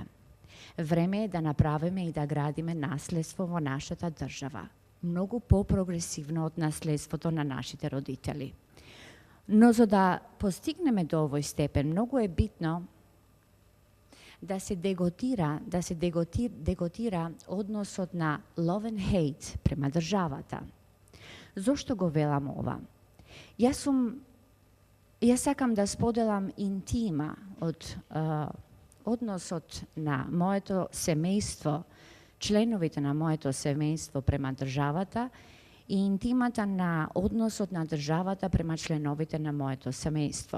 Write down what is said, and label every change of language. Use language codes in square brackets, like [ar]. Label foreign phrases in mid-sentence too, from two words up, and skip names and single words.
[mk] Време е да направиме и да градиме наследство во нашата држава. Многу по-прогресивно од наследството на нашите родители. Но за да постигнеме до овој степен, многу е битно да се деготира односот на [en] love and hate [mk] према државата. Зошто го велам ова? Јас сакам да споделам интима од односот на моето семејство, членовите на моето семејство према државата и интимата на односот на државата према членовите на моето семејство.